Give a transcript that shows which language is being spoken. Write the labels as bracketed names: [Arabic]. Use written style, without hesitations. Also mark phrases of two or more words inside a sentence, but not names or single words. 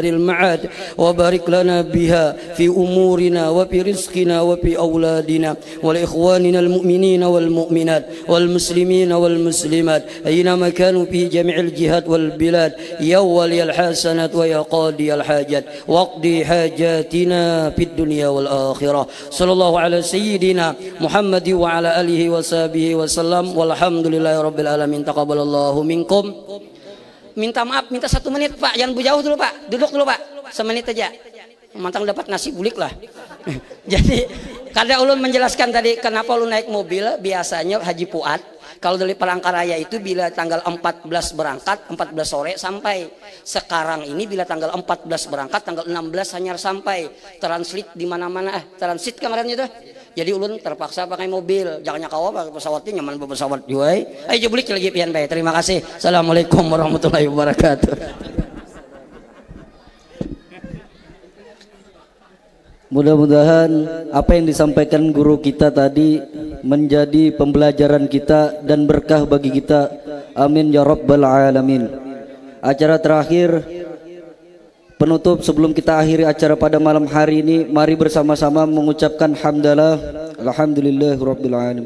[Arabic] المعاد وبارك لنا بها في أمورنا وفي رزقنا وفي أولادنا ولإخواننا المؤمنين والمؤمنات والمسلمين والمسلمات أينما كانوا في جميع الجهات والبلاد يوم ولي الحسنات ويا قاضي الحاجات واقضي حاجاتنا في الدنيا والآخرة صلى الله على سيدنا محمد وعلى آله وصحبه وسلم والحمد لله رب العالمين. تقبل الله منكم. [Indonesian] Minta maaf, minta 1 menit Pak, jangan jauh dulu Pak, duduk dulu Pak, 1 menit aja. [Banjar] Mantang dapat nasi bulik lah. Jadi kada ulun menjelaskan tadi kenapa ulun naik mobil biasanya Haji Fuad. [Indonesian] Kalau dari Palangkaraya itu bila tanggal 14 berangkat, 14 sore sampai. Sekarang ini bila tanggal 14 berangkat, tanggal 16 hanyar sampai. [Banjar] Transit di mana-mana, transit kemarin itu. Jadi ulun terpaksa pakai mobil. Jangan nyakawa pakai pesawatnya, nyaman pesawat juga. Ayo jeblik lagi pian bae. [Indonesian] Terima kasih. [Arabic] Assalamualaikum warahmatullahi wabarakatuh. [Indonesian] Mudah-mudahan apa yang disampaikan guru kita tadi menjadi pembelajaran kita dan berkah bagi kita. [Arabic] Amin ya rabbal alamin. [Indonesian] Acara terakhir penutup sebelum kita akhiri acara pada malam hari ini, mari bersama-sama mengucapkan hamdalah [Arabic] alhamdulillahirabbil alamin.